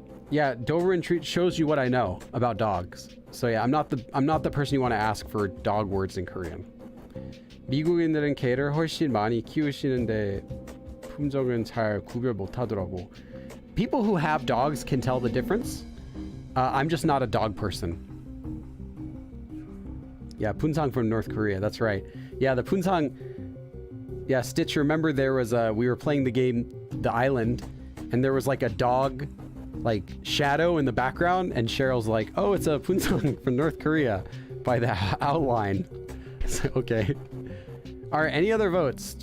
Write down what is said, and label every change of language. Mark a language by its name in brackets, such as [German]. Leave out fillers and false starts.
[English] Yeah, Doberman treat shows you what I know about dogs. So yeah, I'm not the person you want to ask for dog words in Korean. [Korean] 미국인들은 개를 훨씬 많이 키우시는데 품종은 잘 구별 못하더라고. [English] People who have dogs can tell the difference. I'm just not a dog person. Yeah, Punsang from North Korea. That's right. Yeah, the Punsang. Yeah, Stitch. Remember there was we were playing the game, The Island, and there was a dog, shadow in the background, and Cheryl's like, "Oh, it's a Punsang from North Korea," by the outline. So, okay. All right. Any other votes?